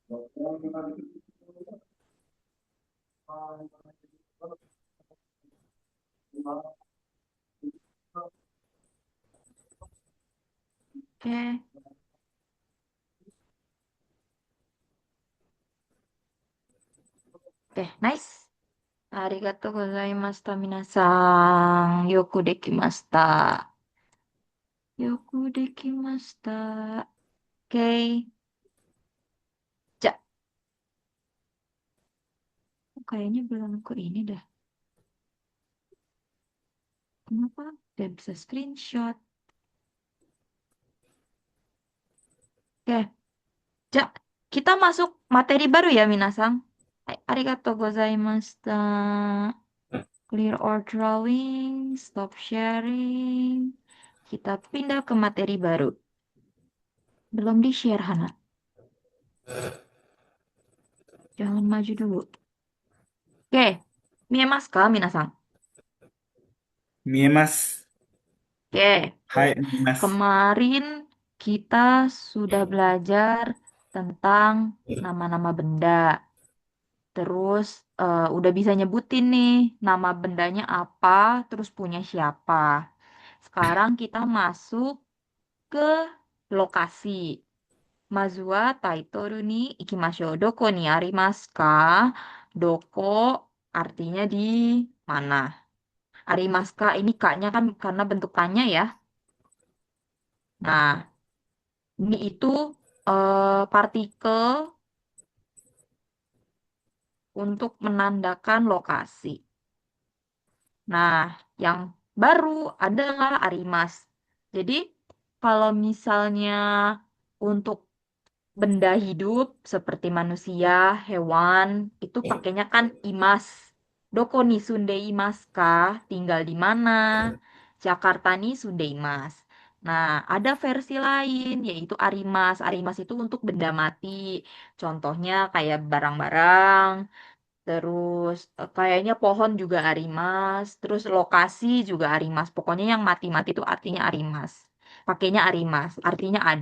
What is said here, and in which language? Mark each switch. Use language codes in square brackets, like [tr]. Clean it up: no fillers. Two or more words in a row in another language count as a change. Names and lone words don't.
[id] Oke. Oke, nice. [ja] ありがとうございました、皆さん. よくできました。よくできました. [id] Oke. Ja, kayaknya belum ke ini dah. Kenapa? Gak bisa screenshot. Oke. Ja, kita masuk materi baru ya, minasan. [ja] はい、ありがとうございました. [en] Clear all drawing. Stop sharing. [id] Kita pindah ke materi baru. Belum di-share, Hana. Jangan maju dulu. [ja] オーケー。見えますか、皆さん? 見えます. [id] Oke. [ja] はい、見えます. [id] Kemarin kita sudah belajar tentang nama-nama benda. Terus udah bisa nyebutin nih nama bendanya apa, terus punya siapa. Sekarang kita masuk ke lokasi. [ja] まずはタイトルに行きましょう. どこにありますか? [id] Doko artinya di mana? [ja] ありますか [id] ini kak-nya kan karena bentuk tanya ya. Nah, ini itu partikel untuk menandakan lokasi. Nah, yang baru adalah arimas. Jadi, kalau misalnya untuk benda hidup seperti manusia, hewan, itu pakainya kan imas. [ja] どこに住んでいますか? [id] Tinggal di mana? [ja] ジャカルタに住んでいます. [id] Nah, ada versi lain yaitu arimas. Arimas itu untuk benda mati. Contohnya kayak barang-barang, terus kayaknya pohon juga arimas, terus lokasi juga arimas. Pokoknya yang mati-mati itu artinya arimas. Pakainya arimas, artinya ada.